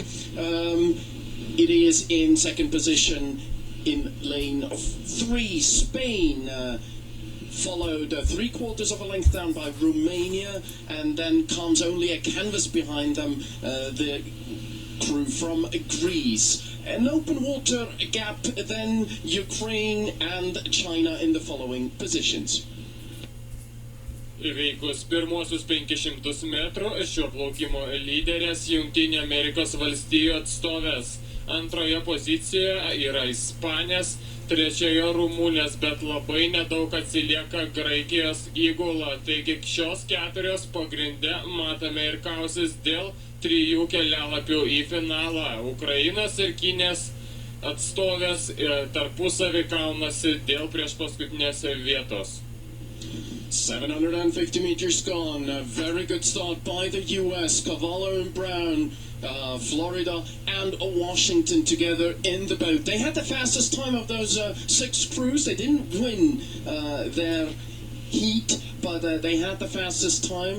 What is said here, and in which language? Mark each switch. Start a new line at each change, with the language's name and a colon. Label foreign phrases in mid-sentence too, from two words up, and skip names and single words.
English: It is in second position in lane 3, Spain, followed 3/4 of a length down by Romania, and then comes only a canvas behind them, the crew from Greece. An open water gap, then Ukraine and China in the following positions.
Lithuanian: Įveikus pirmosius 500 metrų šio plaukimo lyderės Jungtinių Amerikos valstijų atstovės. Antroje pozicijoje yra Ispanės, trečioje Rumunės, bet labai nedaug atsilieka Graikijos įgula. Taigi šios 4 pagrinde matome ir kausis dėl 3 kelialapių į finalą. Ukrainos ir Kinės atstovės tarpusavį kaunasi dėl priešpaskutinės vietos.
English: 750 meters gone. A very good start by the US. Cavallo and Brown, Florida and Washington together in the boat. They had the fastest time of those 6 crews. They didn't win their heat, but they had the fastest time.